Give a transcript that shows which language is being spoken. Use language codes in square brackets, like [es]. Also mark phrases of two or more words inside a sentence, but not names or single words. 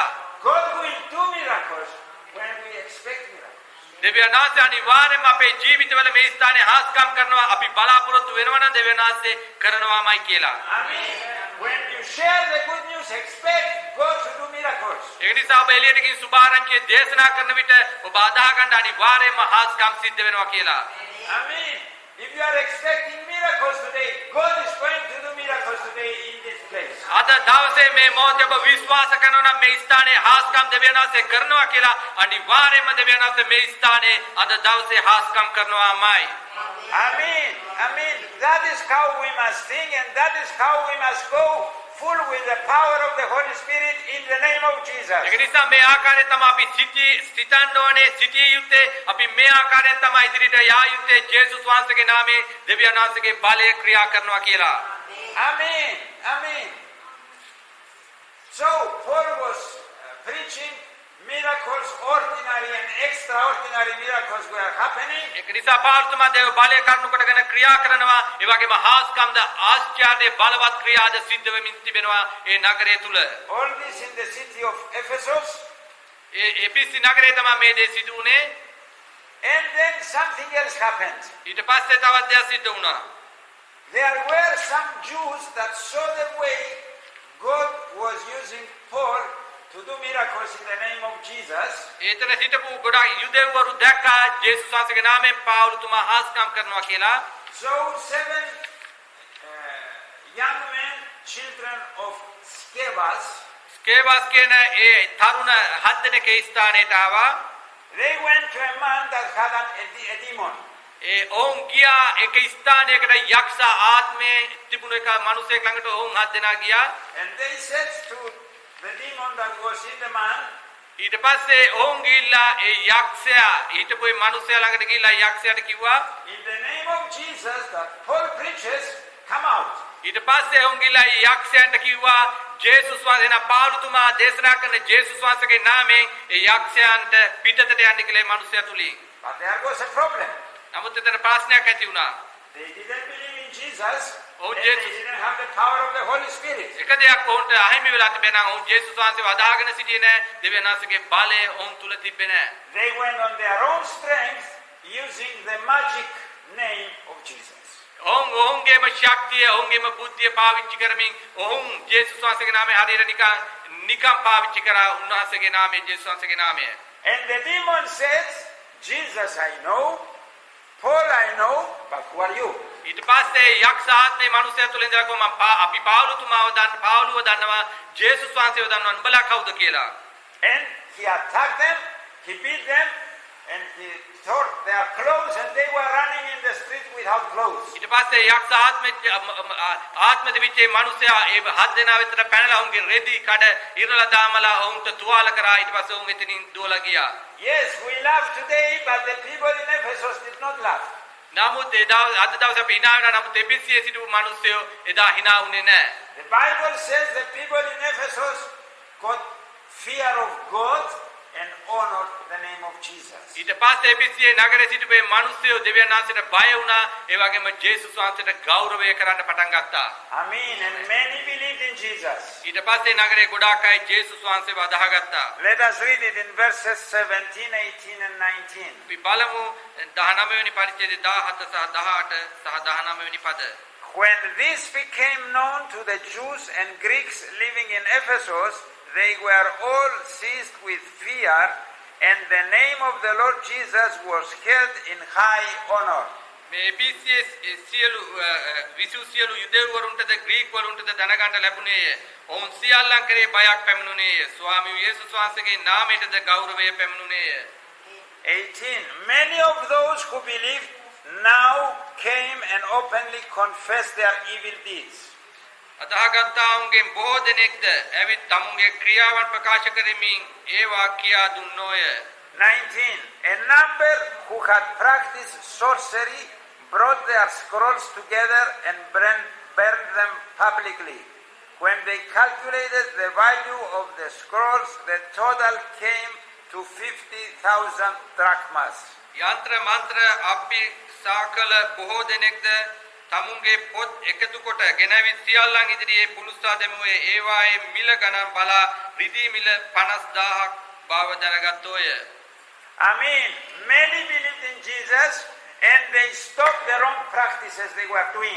[en] God will do miracles when we expect miracles. [si] දෙවියන් වහන්සේ අනිවාර්යයෙන්ම අපේ ජීවිතවල මේ ස්ථානයේ හාස්කම් කරනවා අපි බලාපොරොත්තු වෙනවා නම් දෙවියන් වහන්සේ කරනවාමයි කියලා. [en] Amen. When you share the good news, expect God to do miracles. [si] ඒ නිසා ඔබ එළියට ගිහින් සුභාරංචිය දේශනා කරන විට ඔබ අදහා ගන්න අනිවාර්යයෙන්ම හාස්කම් සිද්ධ වෙනවා කියලා. [en] Amen. If you are expecting miracles today, God is going to do miracles today in this place. [si] අද දවසේ මේ මොහොතේ ඔබ විශ්වාස කරනවා නම් මේ ස්ථානයේ හාස්කම් දෙවියන් වහන්සේ කරනවා කියලා අනිවාර්යයෙන්ම දෙවියන් වහන්සේ මේ ස්ථානයේ අද දවසේ හාස්කම් කරනවාමයි. [en] Amen. Amen. That is how we must think, and that is how we must go full with the power of the Holy Spirit in the name of Jesus. [si] ඒක නිසා මේ ආකාරයෙන් තමයි අපි සිතන්න ඕනේ සිටිය යුත්තේ අපි මේ ආකාරයෙන් තමයි ඉදිරියට යා යුත්තේ ජේසුස් වහන්සේගේ නාමයේ දෙවියන් වහන්සේගේ බලය ක්‍රියා කරනවා කියලා. [en] Amen. Amen. So Paul was preaching miracles, ordinary and extraordinary miracles were happening. [si] ඒක නිසා පාවුලතුමා දේව බලය කරුණු කොටගෙන ක්‍රියා කරනවා. ඒ වගේම හාස්කම්ද ආශ්චර්ය බලවත් ක්‍රියාද සිද්ධ වෙමින් තිබෙනවා ඒ නගරය තුල. [en] All this in the city of Ephesus. [si] ඒ එපිසි නගරේ තමයි මේ දේ සිදු වුණේ. [en] And then something else happened. [si] ඊට පස්සේ තවත් දෙයක් සිද්ධ වුණා. [en] There were some Jews that saw the way God was using Paul to do miracles in the name of Jesus. [si] ඒතන හිටපු ගොඩාක් යුදෙව්වරු දැක්කා ජේසුස් වහන්සේගේ නාමයෙන් පාවුලතුමා හාස්කම් කරනවා කියලා. [en] So 7 young men, children of Scevas, [si] ස්කේවස් කියන ඒ තරුණ 7 දෙනෙක් ඒ ස්ථානයට ආවා. [en] they went to a man that had a demon. [si] ඒ ඔවුන් ගියා එක ස්ථානයකට යක්ෂ ආත්මේ තිබුණු එක මිනිසෙක් ළඟට ඔවුන් 7 දෙනා ගියා. [en] And they said to the demon that was in the man, [si] ඊට පස්සේ ඔවුන් ගිහිල්ලා ඒ යක්ෂයා හිටපු ඒ මිනිසයා ළඟට ගිහිල්ලා යක්ෂයාට කිව්වා [en] in the name of Jesus that Paul preaches, come out. [si] ඊට පස්සේ ඔවුන් ගිහිල්ලා ඒ යක්ෂයන්ට කිව්වා ජේසුස් වහන්සේ නා පාවුලතුමා දේශනා කරන ජේසුස් වහන්සේගේ නාමයෙන් ඒ යක්ෂයන්ට පිටතට යන්න කියලා ඒ මිනිසයා තුලින්. [en] But there was a problem. [si] නමුත් එතන ප්‍රශ්නයක් ඇති වුණා. [en] They didn't believe in Jesus. Oh, And Jesus. they didn't have the power of the Holy Spirit. [si] එක දෙයක් ඔවුන්ට අහිමි වෙලා තිබෙනවා. ඔවුන් ජේසුස් වහන්සේව අදාගෙන සිටියේ නැහැ. දෙවියන් වහන්සේගේ බලය ඔවුන් තුල තිබෙන්නේ නැහැ. [en] They went on their own strength using the magic name of Jesus. [si] ඔවුන්ගේම ශක්තිය ඔවුන්ගේම බුද්ධිය පාවිච්චි කරමින් ඔවුන් ජේසුස් වහන්සේගේ නාමය හරියට නිකම් පාවිච්චි කරා උන්වහන්සේගේ නාමය ජේසුස් වහන්සේගේ නාමය. [en] And the demon says, Jesus I know, Paul I know, but who are you? [si] ඊට පස්සේ යක්ෂ ආත්මේ මිනිසයා තුල ඉඳලා කොහොම අපි පාවුලව දන්නවා ජේසුස් වහන්සේව දන්නවා නුඹලා කවුද කියලා. [en] And he attacked them, he beat them, and he tore their clothes, and they were running in the street without clothes. [si] ඊට පස්සේ යක්ෂ ආත්මෙ දිවිච්චේ මිනිසයා ඒ 7 දෙනා විතර පැනලා ඔවුන්ගේ රෙදි කඩ ඉරලා දාමලා ඔවුන්ට තුවාල කරා. ඊට පස්සේ ඔවුන් එතනින් දුවලා ගියා. [en] Yes, we laugh today, but the people in Ephesus did not laugh. [si] නමුත් අද දවසේ අපි hina වෙනවා. නමුත් එපිසියේ සිටු මිනිස්සුયો එදා hina වුණේ නැහැ. [en] The Bible says the people in Ephesus got fear of God and honored the name of Jesus. [si] ඊට පස්සේ එපිසියේ නගරේ සිටු මේ මිනිස්සුયો දෙවියන් වහන්සේට බය වුණා. ඒ වගේම ජේසුස් වහන්සේට ගෞරවය කරන්න පටන් ගත්තා. [en] Amen. And many believed in Jesus. [si] ඊට පස්සේ නගරේ ගොඩාක් අය ජේසුස් වහන්සේව අදහගත්තා. [en] Let us read it in verses 17, 18, and 19. [si] අපි බලමු 19 වෙනි පරිච්ඡේදයේ 17 සහ 18 සහ 19 වෙනි පද. [en] When this became known to the Jews and Greeks living in Ephesus, they were all seized with fear, and the name of the Lord Jesus was held in high honor. [si] මේ එපිසියේ සියලු යුදෙව්වරුන්ටද ග්‍රීක වරුන්ටද දැනගන්න ලැබුණේය. ඔවුන් සියල්ලන් කරේ බයක් පැමිණුණේය. ස්වාමී යේසුස් වහන්සේගේ නාමයටද ගෞරවය පැමිණුණේය. [en] 18. Many of those who believed now came and openly confessed their evil deeds. [si] අදහගත්තාවුන්ගේ බොහෝ දෙනෙක්ද ඇවිත් තමුන්ගේ ක්‍රියාවන් ප්‍රකාශ කරමින් ඒවා කියා දුන්නෝය. [en] 19. A number who had practiced sorcery brought their scrolls together and burned them publicly. When they calculated the value of the scrolls, the total came to 50,000 drachmas. [si] යන්ත්‍ර මන්ත්‍ර අපි සාකල බොහෝ දෙනෙක්ද තමුන්ගේ පොත් එකතු කොට ගෙනවිත් සියල්ලන් ඉදිරියේ පුලුස්සා දැමුවේ. ඒවායේ මිල ගණන් බලා රිදී මිල 50,000ක් බව දැනගත්තෝය. [en] Amen. Many believed in Jesus and they stopped the wrong practices they were doing.